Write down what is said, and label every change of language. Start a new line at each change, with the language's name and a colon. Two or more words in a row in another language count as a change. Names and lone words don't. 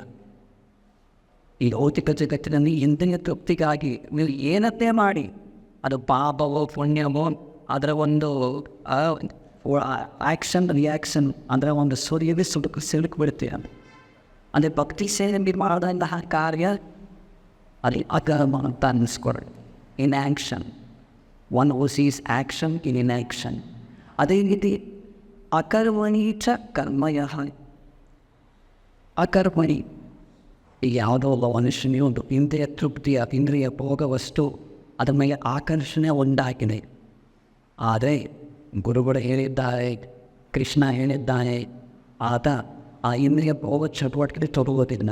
Kannada: ಈ ಭೌತಿಕ ಜಗತ್ತಿನಲ್ಲಿ ಇಂದ್ರಿಯ ತೃಪ್ತಿಗಾಗಿ ನೀವು ಏನನ್ನೇ ಮಾಡಿ, ಅದು ಪಾಪವೋ ಪುಣ್ಯವೋ, ಅದರ ಒಂದು
English: action reaction,
Kannada: ಅದರ ಒಂದು ಸೂರ್ಯವೇ ಸಿಲುಕಿಬಿಡ್ತೀಯ. ಅಂದರೆ ಭಕ್ತಿ ಸೇವೆ ಮಾಡಿದಂತಹ ಕಾರ್ಯ ಅಲ್ಲಿ ಅಕರ್ಮ ಅಂತ ಅನ್ನಿಸ್ಕೊಡ್ರಿ.
English: in action, one who sees action in action.
Kannada: ಅದೇ ರೀತಿ
Sanskrit: ಅಕರ್ಮಣಿ ಚ ಕರ್ಮಯ.
Kannada: ಅಕರ್ಮಣಿ ಈಗ ಯಾವುದೋ ಒಬ್ಬ ಮನುಷ್ಯನಿಗೆ ಒಂದು ಇಂದ್ರಿಯ ತೃಪ್ತಿಯ ಇಂದ್ರಿಯ ಭೋಗ ವಸ್ತು ಅದರ ಮೇಲೆ ಆಕರ್ಷಣೆ ಉಂಟಾಗಿದೆ. ಆದರೆ ಗುರುಗಳು ಹೇಳಿದ್ದಾರೆ, ಕೃಷ್ಣ ಹೇಳಿದ್ದಾನೆ, ಆತ ಆ ಇಂದ್ರಿಯ ಭೋಗ ಚಟುವಟಿಕೆ ತೊಡಗೋದಿಲ್ಲ.